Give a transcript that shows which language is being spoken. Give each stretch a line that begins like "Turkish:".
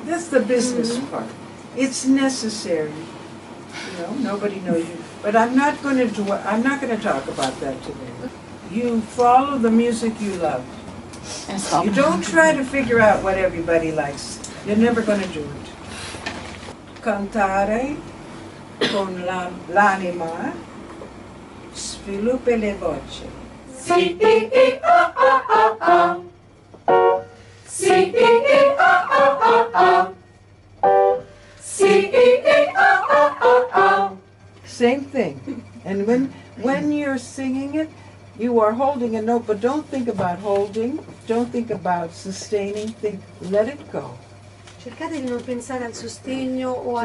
English: That's the business part. It's necessary. Nobody knows you. But I'm not going to talk about that today. You follow the music you love. You don't try to figure out what everybody likes. You're never going to do it.
Italian: Cantare con l'anima sviluppa le voci.
English: Same thing. And when you're singing it, you are holding a note, but don't think about holding, don't think about sustaining, let it go.
Italian: Cercate di non pensare al sostegno o a